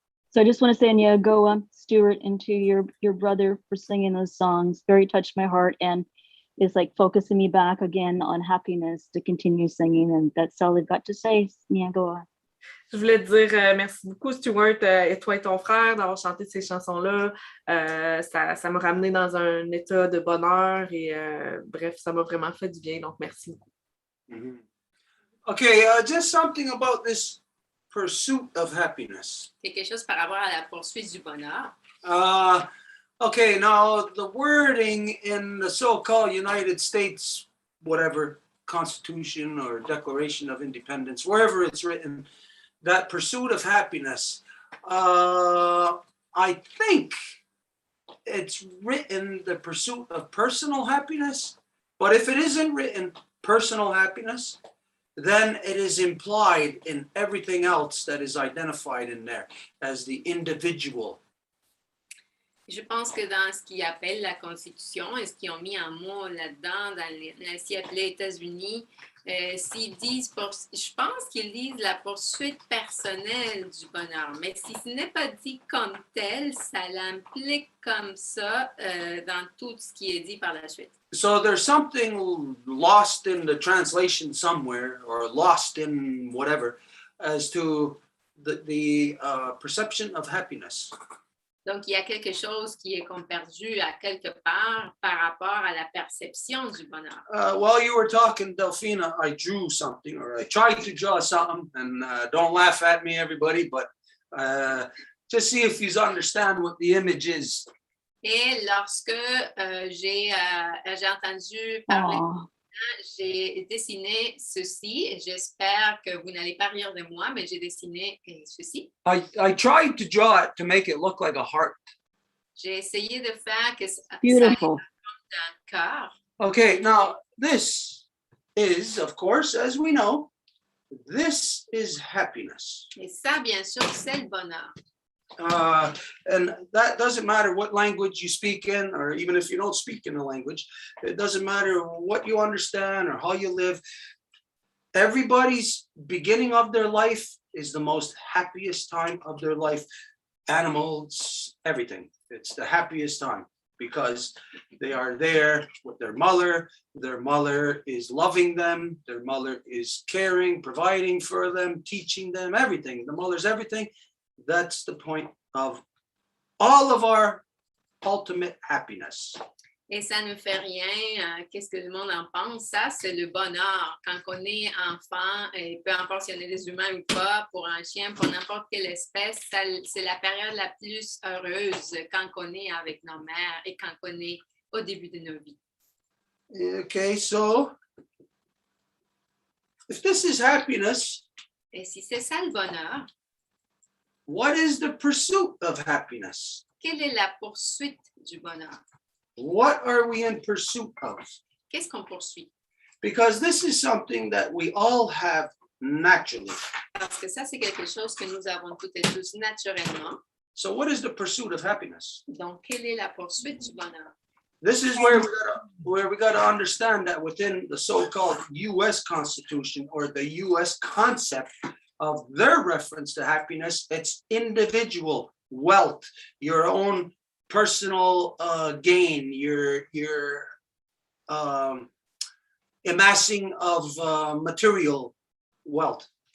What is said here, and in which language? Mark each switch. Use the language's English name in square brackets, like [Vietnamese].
[English] So I just want to say, go Stuart, and to your brother for singing those songs. Very touched my heart, and it's like focusing me back again on happiness to continue singing, and that's all I've got to say. Go. [French] Je voulais te dire merci beaucoup, Stuart, et toi et ton frère, d'avoir chanté ces chansons-là. Ça m'a ramené dans un état de bonheur et bref, ça m'a vraiment fait du bien, donc merci beaucoup. Mm-hmm. [English] Okay, just something about this pursuit of happiness. [French] Quelque chose par rapport à la poursuite du bonheur. [English] Okay, now the wording in the so-called United States, whatever, Constitution or Declaration of Independence, wherever it's written, that pursuit of happiness, I think it's written the pursuit of personal happiness, but if it isn't written personal happiness, then it is implied in everything else that is identified in there as the individual. [French] Je pense que dans ce qu'ils appellent la Constitution et ce qu'ils ont mis en mots là-dedans, dans ce qu'ils appellent les États-Unis, s'ils disent, je pense qu'ils disent la poursuite personnelle du bonheur. Mais si ce n'est pas dit comme tel, ça l'implique comme ça dans tout ce qui est dit par la suite. [English] So there's something lost in the translation somewhere, or lost in whatever, as to the perception of happiness. [French] Donc, il y a quelque chose qui est comme perdu à quelque part par rapport à la perception du bonheur. [English] While you were talking, Delphina, I drew something, or I tried to draw something, and don't laugh at me, everybody, but just see if you understand what the image is. [French] Et lorsque j'ai entendu parler, j'ai dessiné ceci. J'espère que vous n'allez pas rire de moi, mais j'ai dessiné ceci. [English] I tried to draw it to make it look like a heart. [French] J'ai essayé de faire que ça [English] Beautiful. [French] ait forme d'un cœur. [English] Okay, now this is, of course, as we know, this is happiness. [French] Et ça, bien sûr, c'est le bonheur. [English] And that doesn't matter what language you speak in, or even if you don't speak in a language, it doesn't matter what you understand or how you live. Everybody's beginning of their life is the most happiest time of their life. Animals, everything. It's the happiest time. because they are there with their mother. Their mother is loving them. Their mother is caring, providing for them, teaching them everything. The mother's everything. That's the point of all of our ultimate happiness. [French] Et ça ne fait rien, qu'est-ce que le monde en pense? Ça, c'est le bonheur. Quand on est enfant, et peu importe si on est des humains ou pas, pour un chien, pour n'importe quelle espèce, c'est la période la plus heureuse quand on est avec nos mères et quand on est au début de nos vies. [English] Okay, so if this is happiness, [French] et si c'est ça le bonheur, [English] what is the pursuit of happiness? [French] Quelle est la poursuite du bonheur? [English] What are we in pursuit of? [French] Qu'est-ce qu'on poursuit? [English] Because this is something that we all have naturally. [French] Parce que ça, c'est quelque chose que nous avons toutes et tous naturellement. [English] So what is the pursuit of happiness? [French] Donc, quelle est la poursuite du bonheur? [English] This is where we got to understand that within the so-called U.S. Constitution or the U.S. concept of their reference to happiness, it's individual wealth, your own personal gain, your amassing of material wealth.